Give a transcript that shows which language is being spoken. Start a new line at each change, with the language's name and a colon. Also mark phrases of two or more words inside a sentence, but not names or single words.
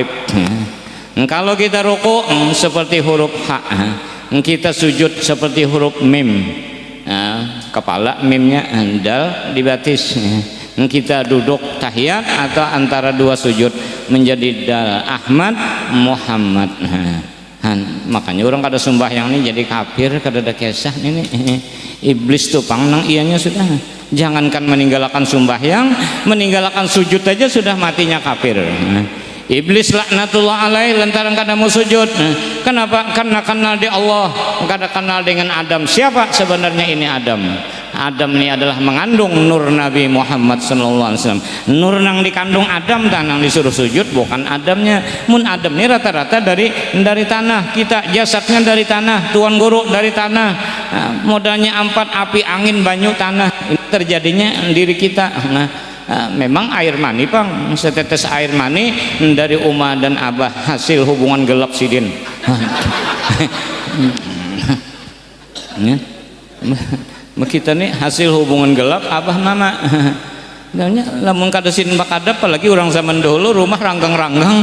Indonesian: Kalau kita ruku seperti huruf ha, kita sujud seperti huruf mim, kepala mimnya dal dibatis. Kita duduk tahiyat atau antara 2 sujud menjadi dal Ahmad Muhammad.
Banjar: Makanya orang kada sembahyang ini jadi kafir, kada ada kisah ini. Iblis tuh pangnang ianya sudah. Jangankan meninggalkan sembahyang, meninggalkan sujud aja sudah matinya kafir. Iblis
Arabic: لعنة الله عليه
Banjar: lantaran kada mau sujud.
Indonesian: Kenapa?
Banjar: Karena kenal di Allah, kada kenal dengan Adam.
Indonesian: Siapa sebenarnya ini Adam? Adam ini adalah mengandung nur Nabi Muhammad SAW.
Banjar: Nur nang dikandung Adam tanang disuruh sujud bukan Adamnya. Mun Adam ini rata-rata dari tanah, kita jasadnya dari tanah, tuan guru dari tanah. Modalnya 4 api, angin, banyu, tanah.
Indonesian: Ini terjadinya diri kita.
Banjar: Memang air mani pang, setetes air mani dari Uma dan Abah, hasil hubungan gelap sidin.
Indonesian: Kita nih hasil hubungan gelap Abah Mama.
Banjar: Lamun kada sin bakadap, apalagi orang zaman dahulu rumah ranggang-ranggang.